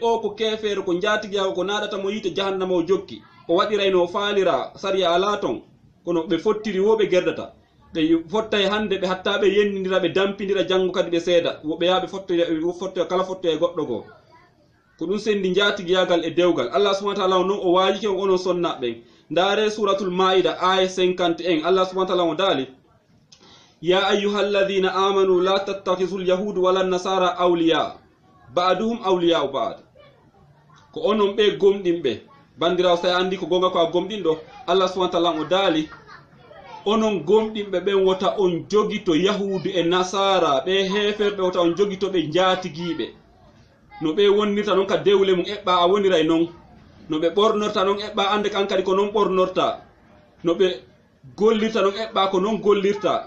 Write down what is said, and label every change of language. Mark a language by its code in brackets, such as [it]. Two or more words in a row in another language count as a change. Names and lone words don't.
[ff] o ko kefeero ko jatigiyawo ko naɗata mo yiite jahannama o jokki, o waɗirayno faalira sariya ala ton, kono ɓe fottiri woɓe gerdata. ɓe fottay hande ɓe hatta ɓe yennidira, ɓe dampidira, janngo kadi ɓe seeda, woɓe yaha ɓe fottoya kala fottoya e goɗɗo goo. ko ɗum sendi jatigiyagal e dewgal. [ar] الله سبحانه وتعالى [ff] noon o waajike on onon sonnaɓen. [ar] ndaare suratul maida aya 51, الله سبحانه وتعالى [ff] o daali [ar] يا أيها الذين آمنوا لا تتخذوا اليهود والنصارى أولياء بعضهم أولياء بعض. [ff] ko onon ɓe gomɗinɓe bandirawo sa andi ko gonga ko a gomɗinɗo [ar] الله سبحانه وتعالى [ff] o daali onon gomɗinɓe ɓen wota on jogito yahudu e nasara ɓe heferɓe wota on jogito ɓe jaatigiɓe no ɓe wonnirta noon ka dewle mum eɓɓa a woniray noon no ɓe ɓornorta noon eɓɓa ande kan kadi ko noon ɓornorta no ɓe gollirta noon eɓɓa ko noon gollirta